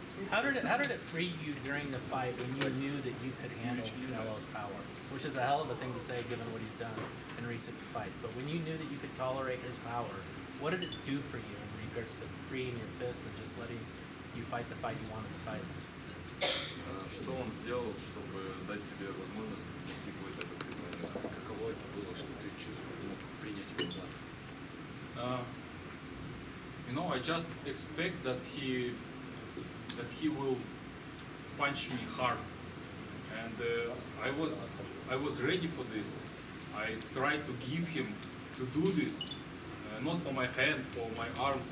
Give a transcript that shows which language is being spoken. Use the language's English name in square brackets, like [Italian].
[English] How did it free you during the fight when you knew that you could handle Canelo's power? Which is a hell of a thing to say given what he's done in recent fights. But when you knew that you could tolerate his power, what did it do for you in regards to freeing your fists and just letting you fight the fight you wanted to fight? [Russian] Что он сделал, чтобы дать тебе возможность вести какой-то определенный? Каково это было, что ты мог принять его удар? [English] You know, I just expect that he will punch me hard, and I was ready for this. I tried to give him to do this, not for my hand, for my arms.